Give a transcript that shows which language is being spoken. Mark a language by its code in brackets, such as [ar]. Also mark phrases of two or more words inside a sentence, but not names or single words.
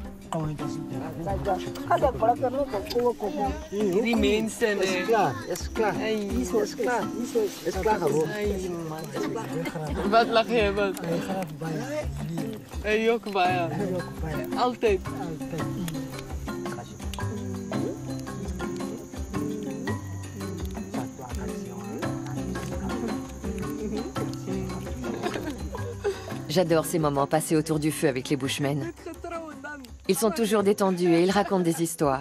[id] Ini main stand eh. [nl] Wat lach je wat? [tr] Yok bayağı. Altijd. [fr] J'adore ces moments passés autour du feu avec les Bushmen. Ils sont toujours détendus et ils racontent des histoires.